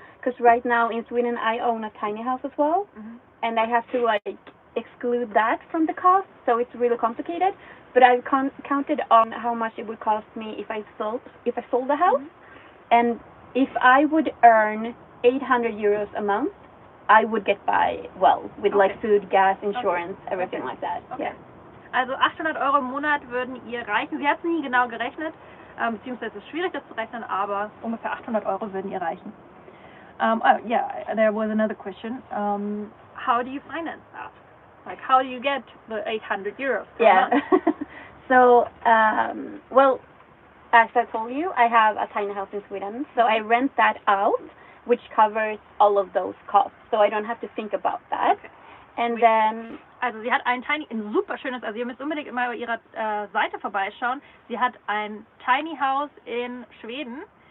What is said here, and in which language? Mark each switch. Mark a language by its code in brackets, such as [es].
[en] Because right now in Sweden I own a tiny house as well, and I have to like exclude that from the cost, so it's really complicated. But I've counted on how much it would cost me if I sold the house, and if I would earn 800 euros a month, I would get by well with like food, gas, insurance, everything like that. Okay. Yeah. [de] Also 800 Euro im Monat würden ihr reichen. Sie hat es nie genau gerechnet, beziehungsweise es ist schwierig, das zu rechnen, aber ungefähr 800 Euro würden ihr reichen. [en] Yeah, there was another question. How do you finance that? Like, how do you get the 800 euros per month? So, well, as I told you, I have a tiny house in Sweden, so I rent that out, which covers all of those costs, so I don't have to think about that. Okay. And then... [de] Also sie hat ein super schönes, also ihr müsst unbedingt immer bei ihrer Seite vorbeischauen. Sie hat ein Tiny House in Schweden.